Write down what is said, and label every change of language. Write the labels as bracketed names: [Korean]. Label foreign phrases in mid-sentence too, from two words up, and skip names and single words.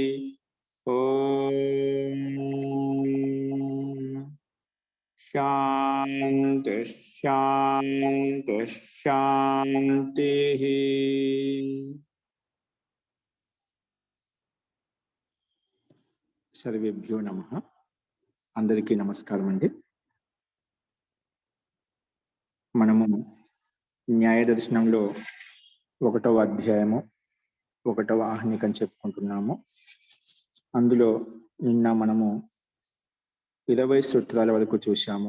[Sanskrit] ओम शांति शांति शांति। सर्वेभ्यो नमः। [Telugu] అందరికీ నమస్కారం అండీ। మనము న్యాయ దర్శనంలో 1వ అధ్యాయము 1వ ఆహ్నికం చెప్పుకుంటున్నాము. అందులో నిన్న మనము 20 సూత్రాల వరకు చూశాము.